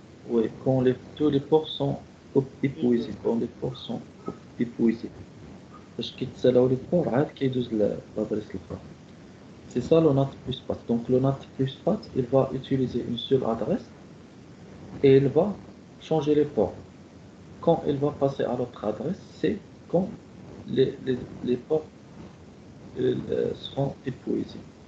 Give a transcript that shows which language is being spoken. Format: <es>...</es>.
<fr>Oui, quand tous les ports sont épuisés. Quand les ports sont épuisés.</fr> <ar>فاش كيتسالاو les ports عاد كيدوز l'adresse الأخرى.</ar> <fr>C'est ça le NAT plus PAT. Donc le NAT plus PAT, il va utiliser une seule adresse et il va changer les ports. Quand il va passer à l'autre adresse, c'est quand les ports seront épuisés.</fr>